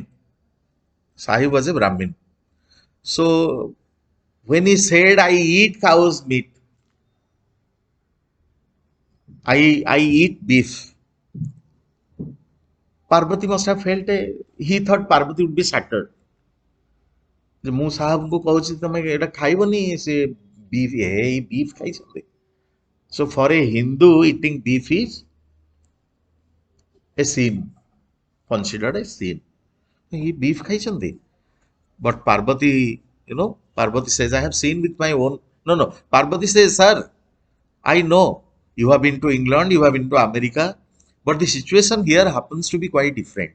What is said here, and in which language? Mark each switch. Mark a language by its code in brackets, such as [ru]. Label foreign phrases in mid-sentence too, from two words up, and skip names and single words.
[en] Sahib was a Brahmin. So, when he said, I eat cow's meat, I eat beef, Parvati must have felt he thought Parvati would be shattered. [or] ଯେ ମୁଁ ସାହାବଙ୍କୁ କହୁଛି ତମେ ଏଇଟା ଖାଇବନି ସେ beef ଏଇ beef ଖାଇଛନ୍ତି. [en] So for a Hindu, eating beef is a sin, considered a sin. He beef ଖାଇଛନ୍ତି. But Parvati, Parvati says, I have seen with my own. No, no. Parvati says, sir, I know you have been to England, you have been to America, but the situation here happens to be quite different.